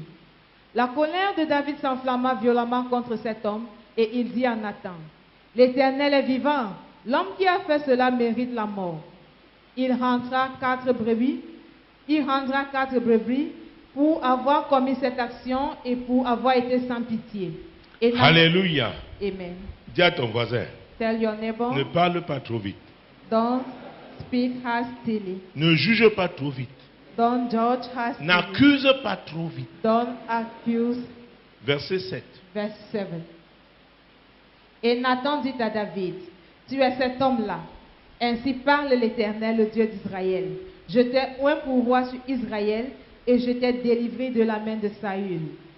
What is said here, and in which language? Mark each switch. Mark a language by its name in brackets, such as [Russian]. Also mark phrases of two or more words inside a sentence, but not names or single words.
[French] La colère de David s'enflamma violemment contre cet homme et il dit à Nathan, l'Éternel est vivant, l'homme qui a fait cela mérite la mort. Il rendra 4 brebis pour avoir commis cette action et pour avoir été sans pitié. Et Alléluia. Amen. Dis à ton voisin, [English] Tell your neighbor, [French] ne parle pas trop vite. [English] don't speak hastily. [French] Ne juge pas trop vite. [English] Don't judge hastily. [French] N'accuse pas trop vite. [English] Don't accuse. [French] Verset 7. [English] Verse 7. [French] Et Nathan dit à David, tu es cet homme-là. Ainsi parle l'Éternel, le Dieu d'Israël. Je t'ai oint pour roi sur Israël et je t'ai délivré de la main de Saül.